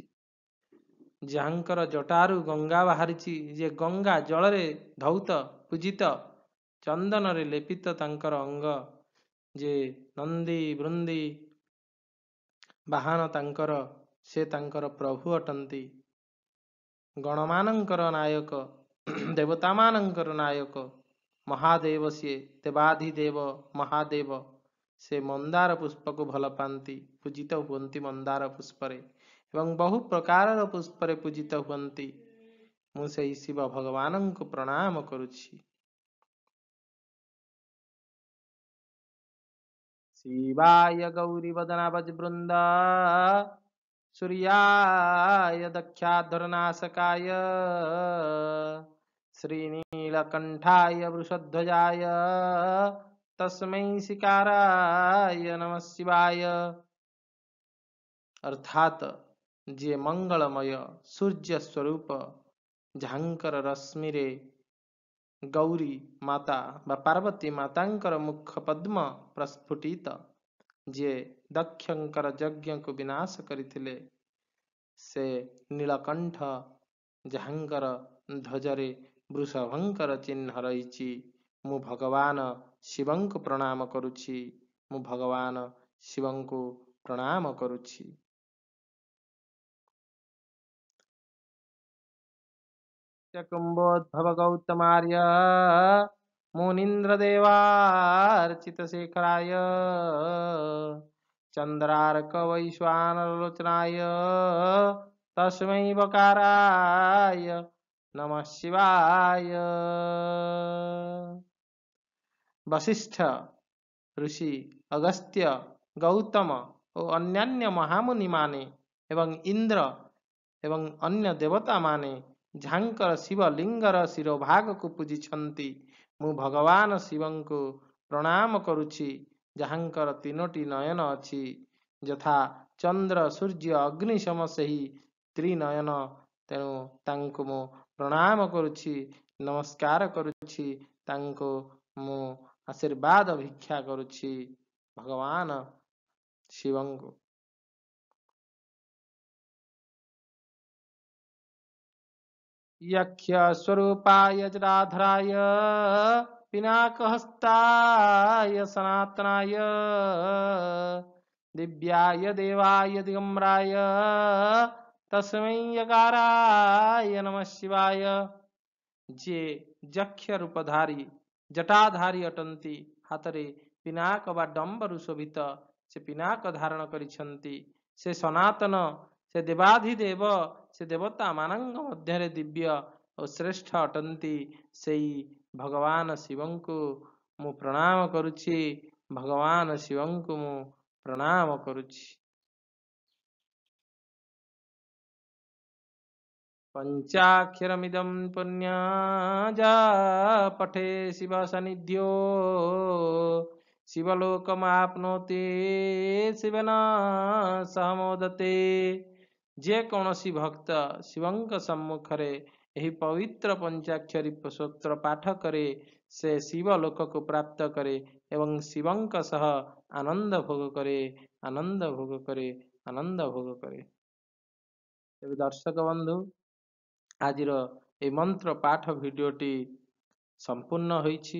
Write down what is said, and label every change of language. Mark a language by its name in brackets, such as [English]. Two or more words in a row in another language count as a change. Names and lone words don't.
[Odia] ଯାହାଙ୍କର ଜଟାରୁ ଗଙ୍ଗା ବାହାରିଛି, ଯେ ଗଙ୍ଗା ଜଳରେ ଧୌତ ପୂଜିତ, ଚନ୍ଦନରେ ଲେପିତ ତାଙ୍କର ଅଙ୍ଗ, ଯେ ନନ୍ଦୀ ଭୃଙ୍ଗୀ ବାହନ ତାଙ୍କର, ସେ ତାଙ୍କର ପ୍ରଭୁ ଅଟନ୍ତି। ଗଣମାନଙ୍କର ନାୟକ, ଦେବତାମାନଙ୍କର ନାୟକ ମହାଦେବ, ସେ ଦେବାଧିଦେବ ମହାଦେବ, ସେ ମନ୍ଦାର ପୁଷ୍ପକୁ ଭଲ ପାଆନ୍ତି, ପୂଜିତ ହୁଅନ୍ତି ମନ୍ଦାର ପୁଷ୍ପରେ ଏବଂ ବହୁ ପ୍ରକାର ପୁଷ୍ପରେ ପୂଜିତ ହୁଅନ୍ତି। ମୁଁ ସେହି ଶିବ ଭଗବାନଙ୍କୁ ପ୍ରଣାମ କରୁଛି। [Sanskrit] शिवाय गौरी वदनावज वृंद सूर्याय दक्षाधरनाशकाय श्रीनीलकंठाय वृषध्वजाय तस्मै शिकाराय नमः शिवाय। [Odia] ଅର୍ଥାତ୍ ଯେ ମଙ୍ଗଳମୟ ସୂର୍ଯ୍ୟ ସ୍ୱରୂପ, ଯାହାଙ୍କର ରଶ୍ମିରେ ଗୌରୀ ମାତା ବା ପାର୍ବତୀ ମାତାଙ୍କର ମୁଖ ପଦ୍ମ ପ୍ରସ୍ଫୁଟିତ, ଯେ ଦକ୍ଷଙ୍କର ଯଜ୍ଞକୁ ବିନାଶ କରିଥିଲେ, ସେ ନୀଳକଣ୍ଠ, ଯାହାଙ୍କର ଧ୍ୱଜରେ ବୃଷଭଙ୍କର ଚିହ୍ନ ରହିଛି। ମୁଁ ଭଗବାନ ଶିବଙ୍କୁ ପ୍ରଣାମ କରୁଛି। ମୁଁ ଭଗବାନ ଶିବଙ୍କୁ ପ୍ରଣାମ କରୁଛି। [Sanskrit] कुंभोद्भव गौतमार्य मुनीन्द्र देवार्चित शेखराय चंद्रार्क वैश्वानरलोचनाय तस्मै बकाराय नमः शिवाय। [Odia] ବଶିଷ୍ଠ ଋଷି, ଅଗସ୍ତ୍ୟ, ଗୌତମ ଓ ଅନ୍ୟାନ୍ୟ ମହାମୁନିମାନେ ଏବଂ ଇନ୍ଦ୍ର ଏବଂ ଅନ୍ୟ ଦେବତାମାନେ ଯାହାଙ୍କର ଶିବଲିଙ୍ଗର ଶିରୋଭାଗକୁ ପୂଜୁଛନ୍ତି। ମୁଁ ଭଗବାନ ଶିବଙ୍କୁ ପ୍ରଣାମ କରୁଛି। ଯାହାଙ୍କର ତିନୋଟି ନୟନ ଅଛି, ଯଥା ଚନ୍ଦ୍ର ସୂର୍ଯ୍ୟ ଅଗ୍ନି ସମ ସେହି ତ୍ରିନୟନ। ତେଣୁ ତାଙ୍କୁ ମୁଁ ପ୍ରଣାମ କରୁଛି, ନମସ୍କାର କରୁଛି, ତାଙ୍କୁ ମୁଁ ଆଶୀର୍ବାଦ ଭିକ୍ଷା କରୁଛି ଭଗବାନ ଶିବଙ୍କୁ। [Sanskrit] यक्ष स्वरूपाय जटाधराय पिनाकहस्ताय सनातनाय दिव्याय देवाय दिगंबराय तस्मै यकाराय नमः शिवाय। [Odia] जे ଯକ୍ଷ ରୂପଧାରୀ ଜଟାଧାରୀ ଅଟନ୍ତି, ହାତରେ ପିନାକ ବା ଡମ୍ବରୁ ଶୋଭିତ ସେ ପିନାକ ଧାରଣ କରିଛନ୍ତି। ସେ ସନାତନ, ସେ ଦେବାଧିଦେବ, ସେ ଦେବତା ମାନଙ୍କ ମଧ୍ୟରେ ଦିବ୍ୟ ଓ ଶ୍ରେଷ୍ଠ ଅଟନ୍ତି। ସେଇ ଭଗବାନ ଶିବଙ୍କୁ ମୁଁ ପ୍ରଣାମ କରୁଛି, ଭଗବାନ ଶିବଙ୍କୁ ମୁଁ ପ୍ରଣାମ କରୁଛି। [Sanskrit] पंचाक्षरमिदं पुण्यजा पठे शिव सनिध्यो शिवलोकमाप्नोति शिवेन सह मोदते। [Odia] ଯେ କୌଣସି ଭକ୍ତ शिवଙ୍କ ସମ୍ମୁଖରେ ଏହି ପବିତ୍ର ପଞ୍ଚାକ୍ଷରୀ ସ୍ତୋତ୍ର ପାଠ କରେ, ସେ ଶିବ ଲୋକକୁ ପ୍ରାପ୍ତ କରେ ଏବଂ ଶିବଙ୍କ ସହ ଆନନ୍ଦ ଭୋଗ କରେ, ଆନନ୍ଦ ଭୋଗ କରେ, ଆନନ୍ଦ ଭୋଗ କରେ। ତେବେ ଦର୍ଶକ ବନ୍ଧୁ, ଆଜିର এই ମନ୍ତ୍ର ପାଠ ଭିଡ଼ିଓଟି ସମ୍ପୂର୍ଣ୍ଣ ହୋଇଛି।